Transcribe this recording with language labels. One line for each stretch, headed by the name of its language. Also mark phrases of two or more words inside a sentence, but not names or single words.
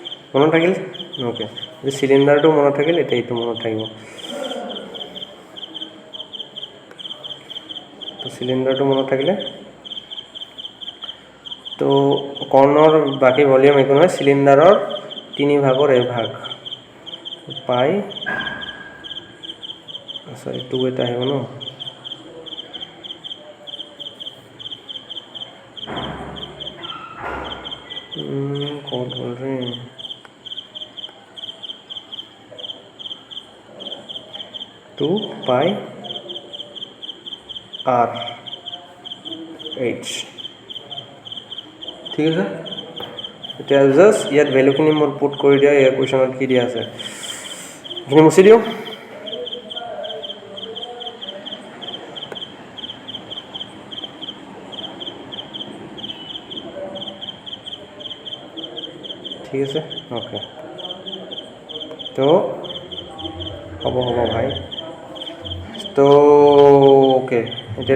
Assamese: মনত থাকিল ওকে যদি চিলিণ্ডাৰটো মনত থাকিল এতিয়া এইটো মনত থাকিব তো চিলিণ্ডাৰটো মনত থাকিলে তো কৰ্ণৰ বাকী ভলিউম একো নহয় চিলিণ্ডাৰৰ 3/1 পাই সৰি 2 এটা আহিব ন
Hindi: कौन बोल रहे हैं
Assamese: 2 पाई r h ঠিক আছে এতিয়া জাস্ট ইয়াত ভ্যালুখিনি মোৰ পুট কৰি দিয়া ইয়াৰ কোৱেশ্যনত কি দিয়া আছে এইখিনি মুছি দিওঁ ঠিক আছে ওকে তো হ'ব ভাই তো ওকে এতিয়া